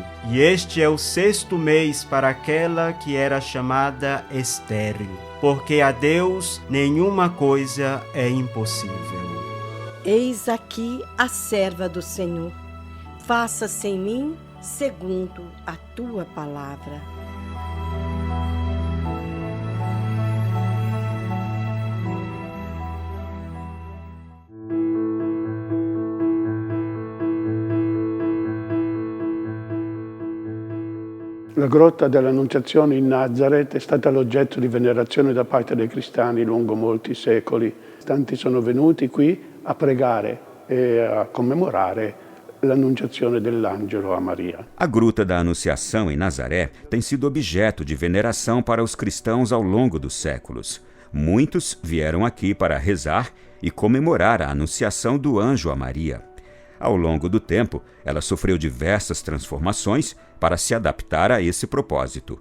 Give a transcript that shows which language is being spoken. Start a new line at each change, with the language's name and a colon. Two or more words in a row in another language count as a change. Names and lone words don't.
Portuguese: E este é o 6º mês para aquela que era chamada estéril, porque a Deus nenhuma coisa é impossível. Eis aqui a serva do Senhor. Faça-se em mim segundo a tua palavra.
Italian: La grotta dell'Annunciazione in Nazareth è stata l'oggetto di venerazione da parte dei cristiani lungo molti secoli. Tanti sono venuti qui a pregare e a commemorare l'annunciazione dell'angelo a Maria.
Portuguese: A Gruta da Anunciação em Nazaré tem sido objeto de veneração para os cristãos ao longo dos séculos. Muitos vieram aqui para rezar e comemorar a anunciação do anjo a Maria. Ao longo do tempo, ela sofreu diversas transformações para se adaptar a esse propósito.